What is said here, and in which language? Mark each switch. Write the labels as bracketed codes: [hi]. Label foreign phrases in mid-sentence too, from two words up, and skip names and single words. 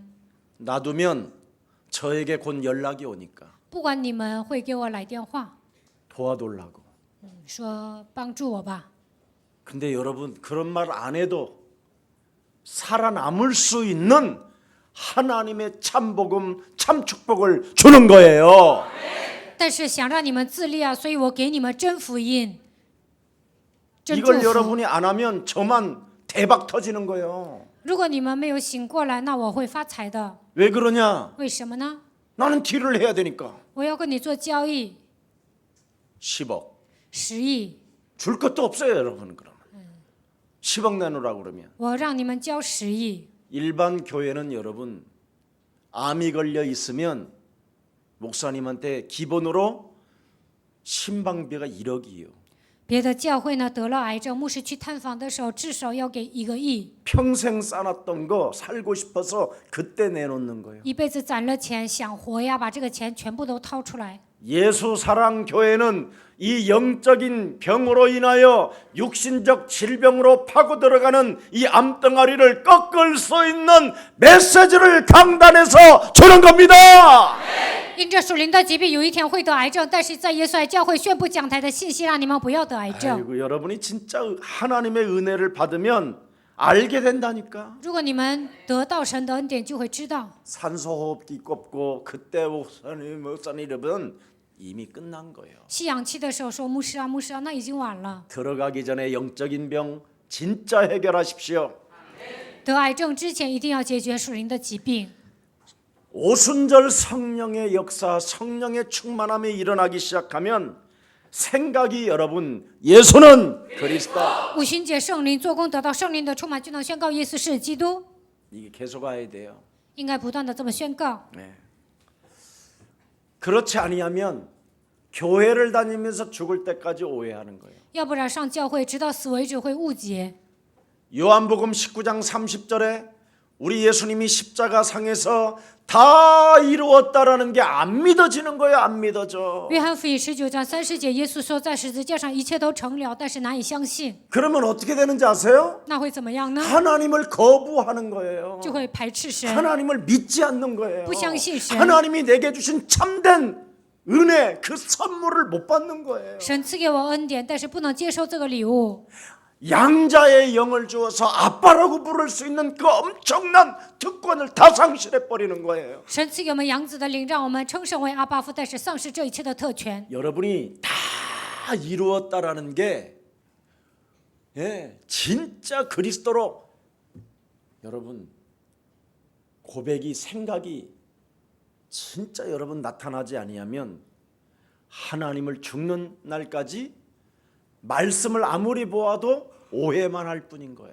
[ko] 놔두면 저에게 곧 연락이 오니까 [zh] 不管你们会给我来电话， [ko] 도와달라고. [zh] 说帮助我吧。 [ko] 근데 여러분 그런 말 안 해도 살아남을 수 있는 하나님의 참 복음, 참 축복을 주는 거예요. [zh] 但是想让你们自立啊，所以我给你们真福音，真祝 [ko] 이걸 [zh] 福。 [ko] 여러분이 안 하면 저만 대박 터지는 거예요. [zh] 如果你们没有醒过来，那我会发财的。 [ko] 왜 그러냐? [zh] 为什么呢？ [ko] 나는 딜을 해야 되니까. [zh] 我要跟你做交易， [ko] 10억. [zh] 10亿， [ko] 줄 것도 없어요, 여러분. 그러면 10억 내놓으라고 그러면 [zh] 我让你们交10亿。 [ko] 일반 교회는 여러분 암이 걸려 있으면 목사님한테 기본으로 신방비가 1억이에요. [zh] 别的教会呢得了癌症，牧师去探访的时候，至少要给1个亿， [ko] 평생 쌓았던 거 살고 싶어서 그때 내놓는 거예요. [zh] 一辈子攒了钱，想活呀，把这个钱全部都掏出来。 [ko] 예수 사랑 교회는 이 영적인 병으로 인하여 육신적 질병으로 파고 들어가는 이 암덩어리를 꺾을 수 있는 메시지를 강단에서 주는 겁니다. [zh] 因着属灵的疾病，有一天会得癌症，但是在耶稣爱教会宣布讲台的信息，让你们不要得癌症。 [ko] 아이고, 여러분이 진짜 하나님의 은혜를 받으면 알게 된다니까. [zh] 如果你们得到神的恩典，就会知道， [ko] 산소호흡기 꼽고 그때 목사님 이러면 이미 끝난 거예요. [zh] 吸氧气的时候说牧师啊，牧师啊，那已经晚了。 [ko] 들어가기 전에 영적인 병 진짜 해결하십시오. [zh] 得癌症之前，一定要解决属灵的疾病。 [ko] 오순절 성령의 역사, 성령의 충만함이 일어나기 시작하면 생각이 여러분 예수는 그리스도. [zh] 五旬节圣灵做工，得到圣灵的充满，就能宣告耶稣是基督。 [ko] 이게 계속 가야 돼요. [zh] 应该不断的这么宣告。 [ko] 네. 그렇지 아니하면 교회를 다니면서 죽을 때까지 오해하는 거예요. [zh] 要不然上教会直到死为止会误解。 [ko] 요한복음 19장 30절에 우리 예수님이 십자가 상에서 다 이루었다라는 게 안 믿어지는 거예요. 안 믿어져. [zh] 约翰福音19章30节，耶稣说在十字架上一切都成了，但是难以相信。 [ko] 그러면 어떻게 되는지 아세요? [zh] 那会怎么样呢？ [ko] 하나님을 거부하는 거예요. [zh] 就会排斥神， [ko] 하나님을 믿지 않는 거예요. [zh] 不相信神。 [ko] 하나님이 내게 주신 참된 은혜 그 선물을 못 받는 거예요. [zh] 神赐给我恩典，但是不能接受这个礼物。 [ko] 양자의 영을 주어서 아빠라고 부를 수 있는 그 엄청난 특권을 다 상실해 버리는 거예요. [zh] 神赐给我们养子的灵，让我们称神为阿爸父，但是丧失这一切的特权。 [ko] 여러분이 다 이루었다라는 게 진짜 그리스도로 여러분 고백이 생각이 진짜 여러분 나타나지 아니하면 하나님을 죽는 날까지 말씀을 아무리 보아도 오해만 할 뿐인 거예요.